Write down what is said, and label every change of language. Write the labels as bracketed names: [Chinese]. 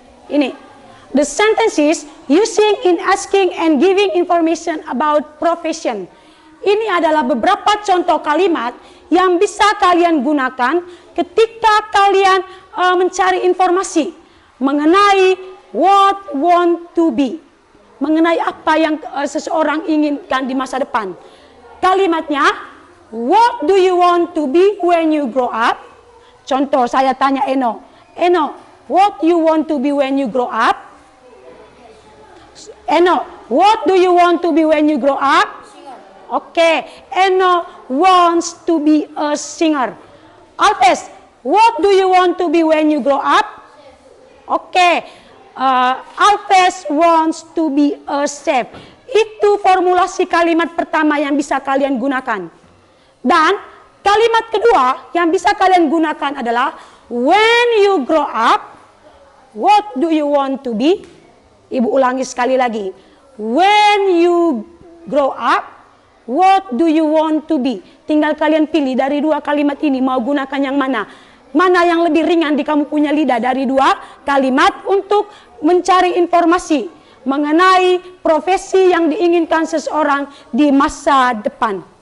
[Indonesian] Ini, [English] the sentences using in asking and giving information about profession. [Indonesian] Ini adalah beberapa contoh kalimat yang bisa kalian gunakan ketika kalian mencari informasi mengenai [English] what want to be, [Indonesian] mengenai apa yang seseorang inginkan di masa depan. Kalimatnya, [English] what do you want to be when you grow up? [Indonesian] Contoh, saya tanya [English] Eno, what you want to be when you grow up? Eno, what do you want to be when you grow up? Oke, Eno wants to be a singer. Alves, what do you want to be when you grow up? Oke, Alves wants to be a chef. [Indonesian] Itu formulasi kalimat pertama yang bisa kalian gunakan. Dan kalimat kedua yang bisa kalian gunakan adalah [English] when you grow up, what do you want to be? [Indonesian] Ibu ulangi sekali lagi. [English] When you grow up, what do you want to be? [Indonesian] Tinggal kalian pilih dari 2 kalimat ini mau gunakan yang mana. Mana yang lebih ringan di kamu punya lidah dari 2 kalimat untuk mencari informasi mengenai profesi yang diinginkan seseorang di masa depan.